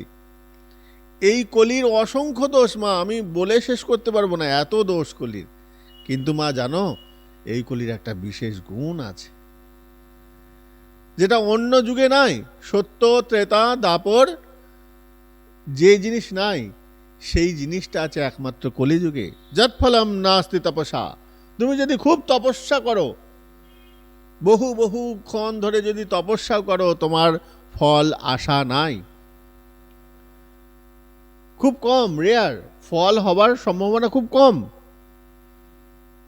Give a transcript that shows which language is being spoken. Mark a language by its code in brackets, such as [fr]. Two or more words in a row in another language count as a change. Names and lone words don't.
[bn] এই কলির অসংখ্য দোষ মা, আমি বলে শেষ করতে পারবো না, এত দোষ কলির। কিন্তু মা জানো, এই কলির একটা বিশেষ গুণ আছে, যেটা অন্য যুগে নাই। সত্য, ত্রেতা, দাপর যে জিনিস নাই, সেই জিনিসটা আছে একমাত্র কলিযুগে। [sa] যৎ ফলম নাস্তি তপসা, [bn] তুমি যদি খুব তপস্যা করো, বহু বহু ক্ষণ ধরে যদি তপস্যা করো, তোমার ফল আশা নাই, খুব কম, রেয়ার, ফল হবার সম্ভাবনা খুব কম।